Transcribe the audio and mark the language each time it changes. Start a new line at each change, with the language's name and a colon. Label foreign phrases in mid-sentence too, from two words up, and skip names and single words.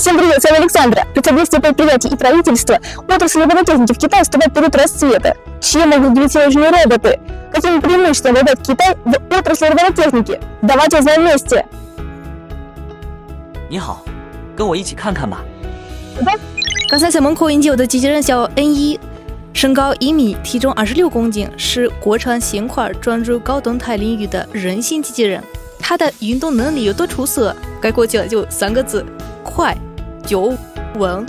Russian: Привет, с вами Александра. Представительство предприятий и правительства отрасль робототехники в Китае вступает в период расцвета. Чем могут удивить сегодняшние роботы? Какими преимуществами обладает Китай в отрасли робототехники? Давайте узнаем вместе.
Chinese: 你好，跟我一起看看吧。刚才在门口迎接我的机器人叫 N1，身高1米，体重26公斤，是国产现款专入高动态领域的人形机器人。它的运动能力有多出色？概括起来就3个字：快、就、稳。